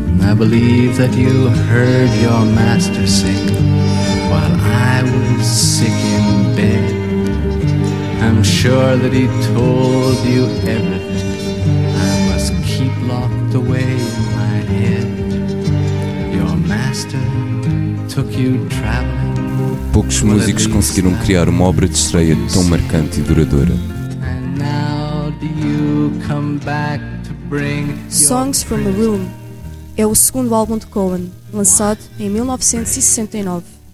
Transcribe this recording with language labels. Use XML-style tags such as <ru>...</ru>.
<en>I believe that you heard your master sing while I was sick in bed. I'm sure that he told you everything I must keep locked away in my head. Your master took you traveling.</en> <pt>Poucos músicos conseguiram criar uma obra de estreia tão marcante e duradoura.</pt> <en>And now do you come back to bring Songs from the Room?</en> <pt>É o segundo álbum de Cohen, lançado em 1969.</pt>